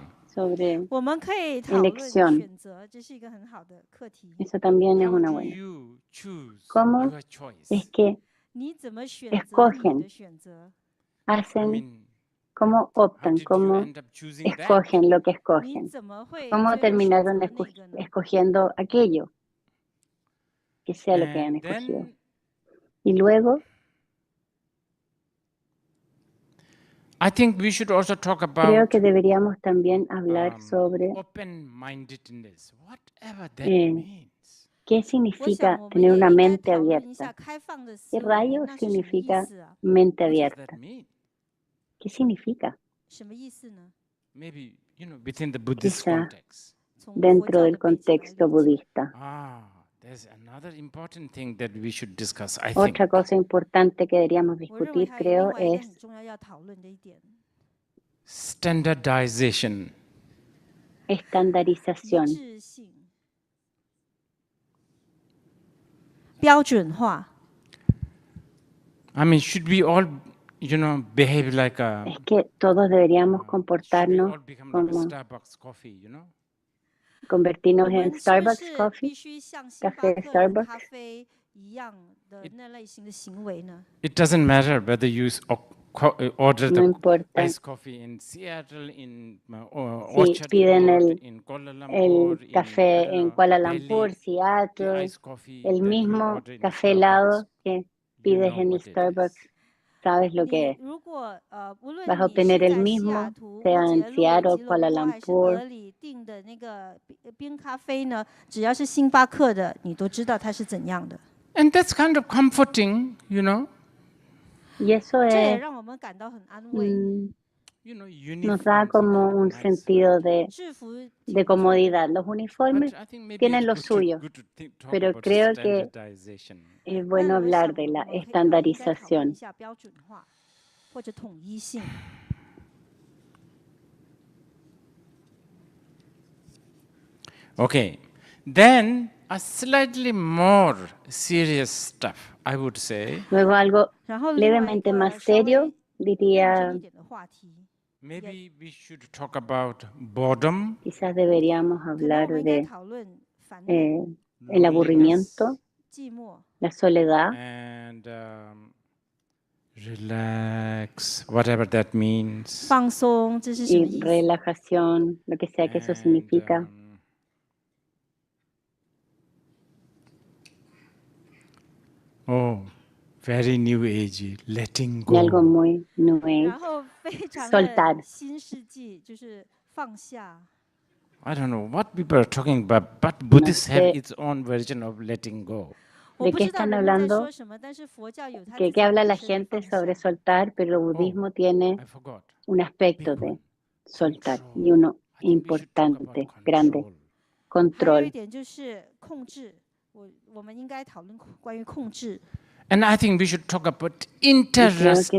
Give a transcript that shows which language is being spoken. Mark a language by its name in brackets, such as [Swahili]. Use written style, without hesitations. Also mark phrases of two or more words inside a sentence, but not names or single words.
[Spanish] sobre [Chinese] 我们可以讨论 [Spanish] elección. [Chinese] 选择，这是一个很好的课题。 [Spanish] Eso también es [English] How [Spanish] una [English] do [Spanish] buena. [English] you choose [Spanish] ¿Cómo [English] your choice? [Spanish] es que [Chinese] 你怎么选择你 [Spanish] escogen, [Chinese] 的选择？ [English] I [Spanish] hacen, [English] mean, [Spanish] cómo [English] how [Spanish] optan, [English] did you [Spanish] cómo [English] end up choosing that? [Spanish] escogen lo que [Chinese] 你 [Spanish] escogen? [Chinese] 怎么会 [Spanish] ¿Cómo [Chinese] 最后选择 [Spanish] terminaron [Chinese] 那个呢？ [Spanish] escogiendo aquello? Que sea lo que han [English] And [Spanish] escogido. [English] then [Spanish] Y luego, [English] I think we should also talk [Spanish] creo [English] about [Spanish] que deberíamos también hablar sobre [English] open-mindedness, whatever that eh, means. [Spanish] qué [Chinese] 我想 [Spanish] significa [Chinese] 我们 [Spanish] tener [Chinese] 也 [Spanish] una [Chinese] 应该 [Spanish] mente [Chinese] 讨论一 [Spanish] abierta. [Chinese] 下开放的 [Spanish] ¿Qué [Chinese] 思维， [Spanish] rayos [Chinese] 那是什么意 [Spanish] significa [Chinese] 思啊？ [Spanish] mente [English] What does [Spanish] abierta? [English] that mean? [Spanish] ¿Qué significa? [Chinese] 什么意思呢？ [English] Maybe, within the Buddhist [Spanish] Quizá [English] context. [Chinese] 从佛 [Spanish] dentro [Chinese] 教 [Spanish] del [Chinese] 的背景来理 [Spanish] contexto [Chinese] 解。 [Spanish] budista. [English] There's another important thing that we should discuss, I think. [Spanish] Otra cosa importante que deberíamos [Chinese] 我认为 [Spanish] discutir, [Chinese] 还有另 [Spanish] creo, [Chinese] 外一个 [Spanish] es [Chinese] 很重要要讨论的一点， [English] Standardization. [Chinese] 一 [Spanish] estandarización. [Chinese] 致性、标准化。 [English] I mean, should we all, behave like a... [Spanish] Es que todos deberíamos [English] should we [Spanish] comportarnos [English] all become like a [Spanish] como [English] Starbucks coffee, [Spanish] convertirnos [Chinese] 我 [Spanish] en [Chinese] 们是不 [Spanish] Starbucks [Chinese] 是 [English] coffee, [Chinese] 必须像星巴 [Spanish] café [Chinese] 克的 [Spanish] Starbucks. [Chinese] 咖啡一样的那类型的行为呢？ [English] It doesn't matter whether you order [Spanish] No [English] the [Spanish] importa [English] iced coffee in Seattle, in [Spanish] si [English] Orchard [Spanish] piden [English] Road, in Kuala Lumpur, [Spanish] el café en Kuala Lumpur, [English] Delhi, the [Spanish] Seattle, [English] iced coffee [Spanish] el [English] that you [Spanish] mismo [English] order in [Spanish] café [English] Starbucks. [Spanish] helado que [English] You [Spanish] pides [English] know [Spanish] en [English] what it [Spanish] Starbucks, [English] is. [Spanish] sabes lo que [Chinese] 你 [Spanish] es. [Chinese] 如果无论 [Spanish] Vas a [Chinese] 你是 [Spanish] obtener el [Chinese] 在西 [Spanish] mismo, [Chinese] 雅图、 [Spanish] sea [Chinese] 乌 [Spanish] en [Chinese] 节路、 [Spanish] Seattle, [Chinese] 吉 [Spanish] Kuala [Chinese] 隆坡还是 [Spanish] Lumpur. [Chinese] 德里订的那个冰咖啡呢，只要是星巴克的，你都知道它是怎样的。 [English] And that's kind of comforting, [Spanish] Y eso [Chinese] 这也 [Spanish] es, [Chinese] 让我们感到很安慰。 [Spanish] nos da como un sentido [Chinese] 制服 [Spanish] de comodidad. Los uniformes tienen lo suyo, pero creo que es bueno [Chinese] 但我想 [Spanish] hablar de [Chinese] 我 [Spanish] la [Chinese] 们应该讨论一 [Spanish] estandarización. [Chinese] 下标准化或者统一性。 [English] Okay, then a slightly more serious stuff, I would say. [Spanish] Luego algo [Chinese] 然后另外一 [Spanish] levemente [Chinese] 个 [Spanish] más [Chinese] 稍微 [Spanish] serio, [Chinese] 认 [Spanish] diría, [Chinese] 真一点的话题， [English] Maybe we should talk about boredom, [Spanish] quizás deberíamos [Chinese] 可能我 [Spanish] hablar [Chinese] 们应该 [Spanish] de [Chinese] 讨论烦恼、 [Spanish] el aburrimiento, [Chinese] 寂寞、 [Spanish] la soledad, [English] and relax, whatever that means. [Chinese] 放松，这是什么 [Spanish] y [Chinese] 意思？ [Spanish] relajación, lo que sea que eso [English] And, [Spanish] significa. [English] Very new age, letting [Spanish] Y algo [English] go. [Spanish] muy new [Chinese] 然 [Spanish] age. [Chinese] 后非常 [Spanish] soltar [Chinese] 的新世纪，就是放下。 [English] I don't know what people are talking about, but Buddhists have [Spanish] sé [English] its own version of letting go. [Chinese] 我 [Spanish] ¿De [Chinese] 不 [Spanish] qué [Chinese] 知道 [Spanish] están [Chinese] 人们在 [Spanish] hablando? [Chinese] 说什么，但是佛教有它自 [Spanish] ¿Qué, [Chinese] 己 [Spanish] qué habla [Chinese] 本 [Spanish] la [Chinese] 身的 [Spanish] gente [Chinese] 放 [Spanish] sobre [Chinese] 下。 [Spanish] soltar? Pero el budismo tiene [English] I forgot. [Spanish] un aspecto [English] Big [Spanish] de [English] one. [Spanish] soltar [English] Control. [Spanish] y uno [English] I think we should talk about [Spanish] importante, grande, [English] control. [Chinese] 还有一 [Spanish] control. [Chinese] 点就是控制，我们应该讨论关于控制。 [English] And I think we should talk about [Spanish] Y creo que [English] interesting.